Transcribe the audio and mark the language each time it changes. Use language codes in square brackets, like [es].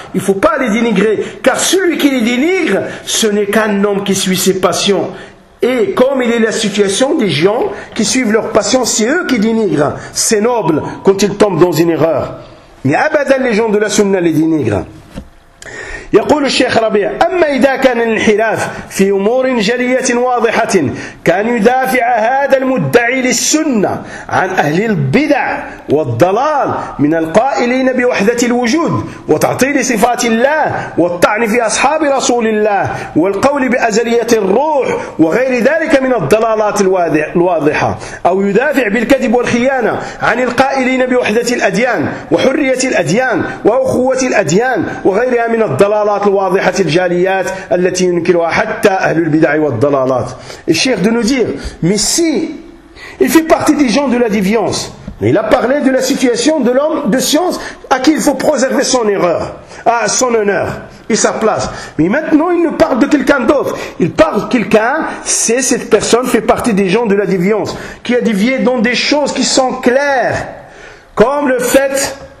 [fr] Il ne faut pas les dénigrer, car celui qui les dénigre, ce n'est qu'un homme qui suit ses passions. Et comme il est la situation des gens qui suivent leurs passions, c'est eux qui dénigrent. C'est noble quand ils tombent dans une erreur. Mais abadan, les gens de la sunna les dénigrent. [ar] يقول الشيخ ربيع: أما إذا كان الانحراف في أمور جلية واضحة كان يدافع هذا المدعي للسنة عن أهل البدع والضلال من القائلين بوحدة الوجود وتعطيل صفات الله والطعن في أصحاب رسول الله والقول بأزلية الروح وغير ذلك من الضلالات الواضحة، أو يدافع بالكذب والخيانة عن القائلين بوحدة الأديان وحرية الأديان وأخوة الأديان وغيرها من الضلالات الواضحة الجاليات التي ينكرها حتى أهل البدع والضلالات. الشيخ دونوزير: [fr] mais si il fait partie des gens de la déviance, mais il a parlé de la situation de l'homme de science à qui il faut préserver son erreur, à son honneur et sa place. Mais maintenant il nous parle de quelqu'un d'autre. Il parle de quelqu'un, c'est cette personne fait partie des gens de la déviance, qui a dévié dans des choses qui sont claires, comme le fait...